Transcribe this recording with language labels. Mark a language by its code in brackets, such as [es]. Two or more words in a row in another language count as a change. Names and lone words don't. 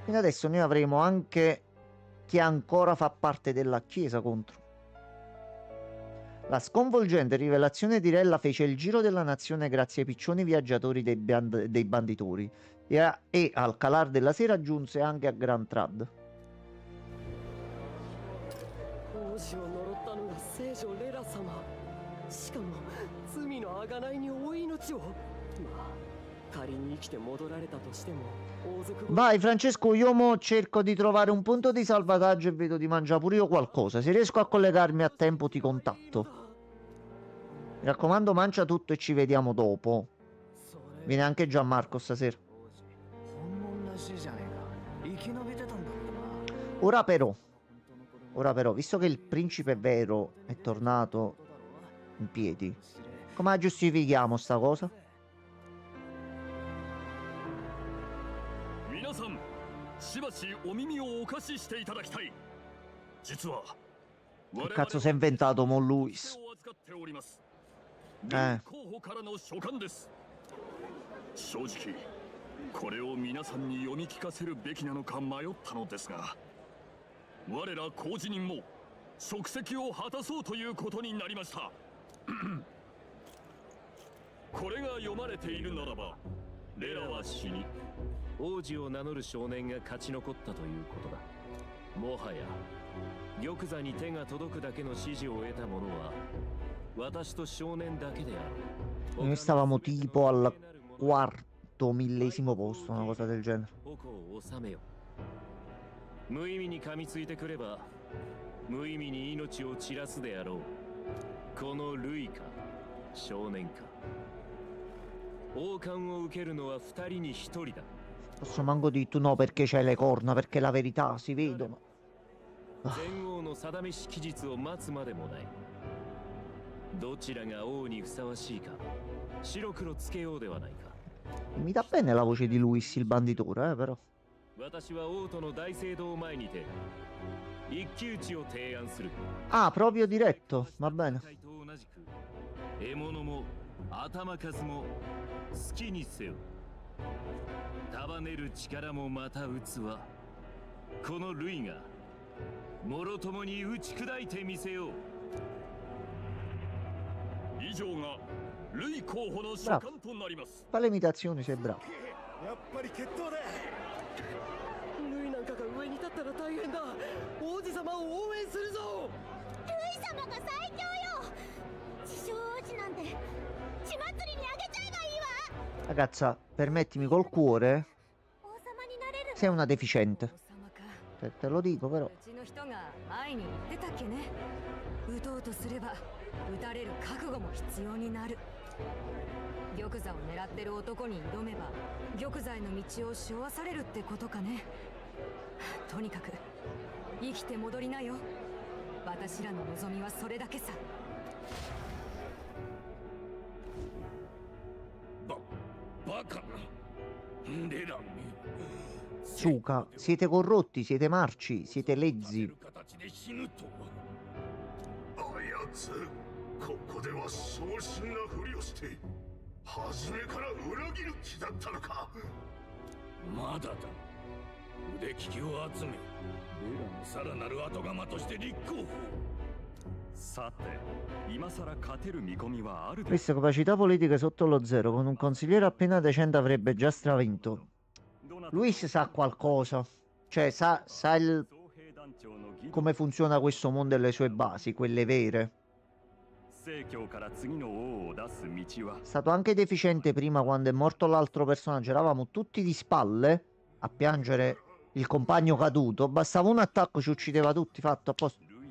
[it] Quindi adesso noi avremo anche chi ancora fa parte della Chiesa contro. La sconvolgente rivelazione di Rella fece il giro della nazione grazie ai piccioni viaggiatori dei banditori e al calar della sera giunse anche a Grand Trad. [ja] 王子を呪ったのが聖女レラ様。しかも罪の贖いにお命を。まあ仮に生きて戻られたとしても王族。 [it] Vai Francesco, io mo cerco di trovare un punto di salvataggio e vedo di mangiare pure io qualcosa. Se riesco a collegarmi a tempo ti contatto. Mi raccomando, mangia tutto e ci vediamo dopo. Viene anche Gianmarco stasera. Ora però, visto che il principe vero è tornato in piedi, come la giustifichiamo sta cosa? Che cazzo si è inventato Mon Luis? [ja] 候補からの書簡です。正直これを皆さんに読み聞かせるべきなのか迷ったのですが、我ら公事人も職責を果たそうということになりました。これが読まれているならば、レラは死に王子を名乗る少年が勝ち残ったということだ。もはや玉座に手が届くだけの指示を得た者は [it] Noi stavamo tipo al quarto millesimo posto, una cosa del genere. [ja] 無意味に噛みついてくれば無意味に命を散らすであろう。このルイか少年か王冠を受けるのは2人に1人だ。 [it] Posso manco dire tu no perché c'hai le corna, perché la verità si vedono. [ja] 全王の定めし期日を待つまでもない。どちらが王にふさわしいか白黒つけようではないか。 [it] Mi dà bene la voce di Luis il banditore, però. [ja] 私は王との大聖堂前にて一騎打ちを提案する。 [it] Ah, proprio diretto, va bene. [ja] 獲物も頭数も好きにせよ。束ねる力もまた器。このルイがもろともに打ち砕いてみせよう。以上がルイ候補の書簡となります。 [it] Fa le imitazioni, sei bravo. [ja] やっぱり決闘だ。ルイなんかが上に立ったら大変だ。王子様を応援するぞ。ルイ様が最強よ。地上王子なんて血祭りにあげちゃえばいいわ。 [it] Ragazza, permettimi col cuore. Sei una deficiente. Te lo dico, però. [ja] うちの人が前に言ってたっけね。撃とうとすれば撃たれる覚悟も必要になる。玉座を狙ってる男に挑めば玉座への道を背負わされるってことかね。とにかく生きて戻りなよ。私らの望みはそれだけさ。バカな。レラ [it] Suka, siete corrotti, siete marci, siete lezzi. [ja] あやつ、ここでは昇進なふりをして初めから裏切る気だったのか。まだだ。腕利きを集め、レラのさらなる後釜として立候補。さて、今さら勝てる見込みはあるで [it] Queste capacità politiche sotto lo zero, con un consigliere appena decente avrebbe già stravinto. Luis sa qualcosa, cioè sa come funziona questo mondo e le sue basi, quelle vere. È stato anche deficiente prima quando è morto l'altro personaggio, eravamo tutti di spalle a piangere il compagno caduto, bastava un attacco ci uccideva tutti, fatto a posto.